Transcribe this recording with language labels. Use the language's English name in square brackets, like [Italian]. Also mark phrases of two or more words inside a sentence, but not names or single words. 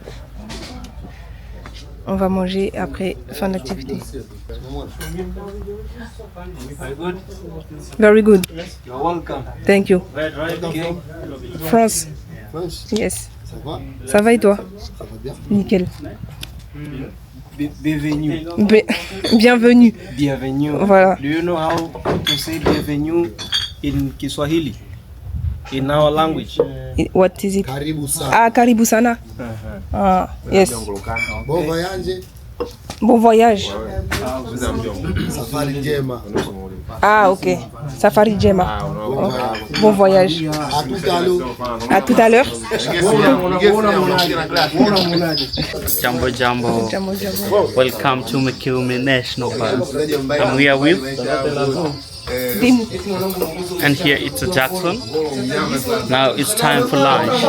[French] On va manger et après fin de l'activité. [English] Very good. You're welcome. Thank you. France. France, Yes. [French] ça va? Ça va et toi? Ça va bien. Nickel. Bienvenue. Bienvenue. Bienvenue. Voilà. [English] Do you know how to say bienvenue in Kiswahili? In our language. What is it? [Swahili] Karibu sana. Ah, karibu sana. [English] Ah, yes. [French] Bon voyage. Bon voyage. [Swahili] Safari njema. Ah, ok. Safari Jema. [French] Bon voyage. À tout à l'heure. À tout à l'heure. [Swahili] Jambo Jambo. Jambo, jambo. [English] Welcome to Mikumi National Park. I'm here with Dim. and here it's Jackson. Now it's time for lunch.